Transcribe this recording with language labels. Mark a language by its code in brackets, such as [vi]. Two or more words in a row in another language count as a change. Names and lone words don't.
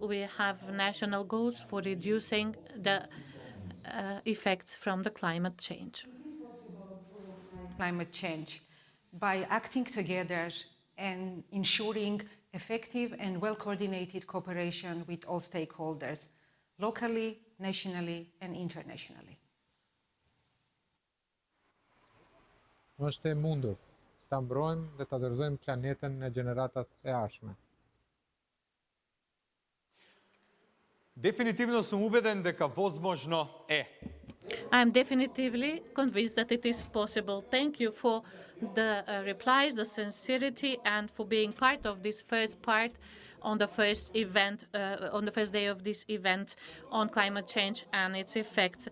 [en] We have national goals for reducing the effects from the climate change. Climate change by acting together and ensuring effective and well-coordinated cooperation with all stakeholders, locally, nationally, and internationally. [sq] Është e mundur ta mbrojmë dhe ta dorëzojmë planetën në gjeneratat e ardhshme. [mk] Дефинитивно сум убеден дека возможно е. [en] I'm definitively convinced that it is possible. Thank you for the replies, the sincerity, and for being part of this first part on the first event, on the first day of this event on climate change and its effects.